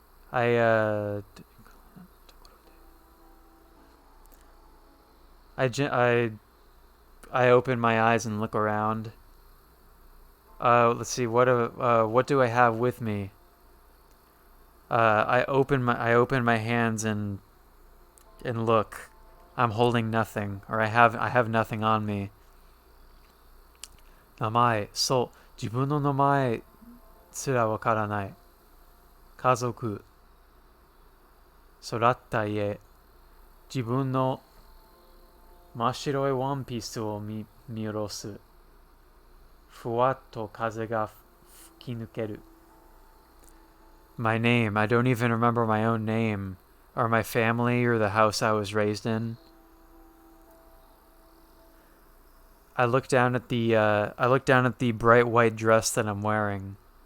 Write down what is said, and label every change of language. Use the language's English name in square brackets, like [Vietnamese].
[English] I I I I open my eyes and look around. Let's see. What do I have with me? I open my hands and look. I'm holding nothing, or I have nothing on me. [Japanese] 名前、そう、自分の名前すらわからない。家族、育った家、自分の真っ白いワンピースを見下ろす。ふわっと風が吹き抜ける。 [English] My name, I don't even remember my own name, or my family, or the house I was raised in. I look down at the bright white dress that I'm wearing.